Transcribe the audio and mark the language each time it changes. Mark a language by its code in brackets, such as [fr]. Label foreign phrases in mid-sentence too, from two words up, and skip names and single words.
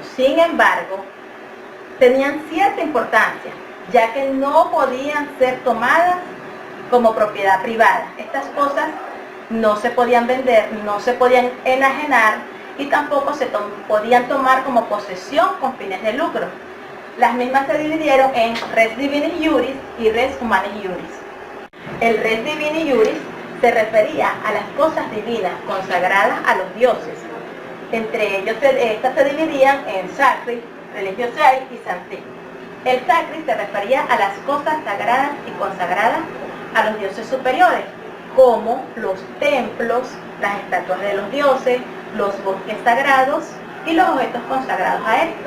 [es] Sin embargo, tenían cierta importancia, ya que no podían ser tomadas como propiedad privada. Estas cosas no se podían vender, no se podían enajenar y tampoco se podían tomar como posesión con fines de lucro. Las mismas se dividieron en [la] res divini iuris [es] y [la] res humani iuris. [es] El [la] res divini iuris [es] se refería a las cosas divinas consagradas a los dioses. Entre ellos, estas se dividían en [la] sacri, religiosai [es] y sancti. El sacri se refería a las cosas sagradas y consagradas a los dioses superiores, como los templos, las estatuas de los dioses, los bosques sagrados y los objetos consagrados a estos.